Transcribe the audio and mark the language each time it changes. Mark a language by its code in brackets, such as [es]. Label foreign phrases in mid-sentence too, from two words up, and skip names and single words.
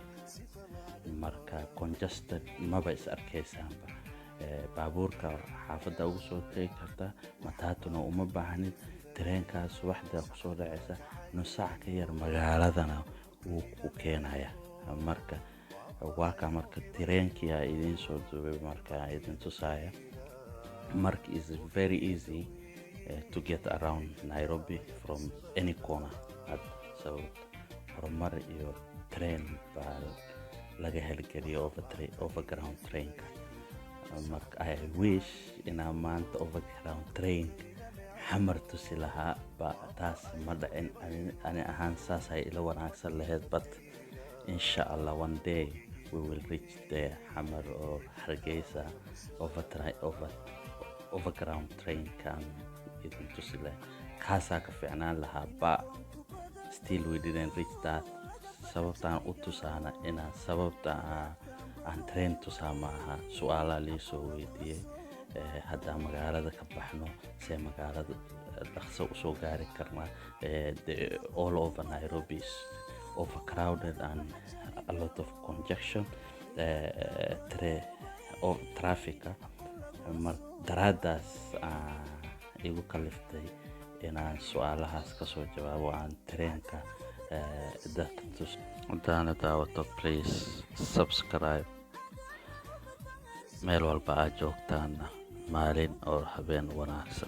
[so] Marka congested maba is arkaysaanba, baabuurka xaafadda ugu soo tegi kartaa, matatuna uma baahnid. trainkaas waxda ku soo dhacaysa nus saac ka yar magaaladana wuu ku keenaya. Marka waa ka marka trainki ay idin soo duubay marka idin tusaya. [en] Marka is very easy to get around Nairobi from any corner. [so] So horumar iyo train baa laga helgeliyo [en] overground trainka. [so] Marka [en] I wish [so] inaan maanta [en] overground train [so] xamar tusi lahaa ba taas ma dhacin. Ani ahaan saas ay ila wanaagsan lahayd, [en] but inshallah one day we will reach there. [so] Xamar oo Hargeysa [en] overground train [so] kan idin tusi lahaa kaasaa ka fiicnaan lahaa, [en] but still we didn't reach that. [so] Sababtaan u tusaana inaan sababta aan train tusaa maaha. Su'aala la soo weydiiyey haddaa magaalada ka baxno see magaalada dhaqso u soo gaari karnaa. [en] All over Nairobi is overcrowded and a lot of congestion, traffic. [so] Daraadaas igu kaliftay inaan su'aalahaas ka soo jawaabo aan trainka dadka tus. Haddaana daawato [en] please subscribe. [so] meel walba aad joogtaana maalin oo habeen wanaagsan.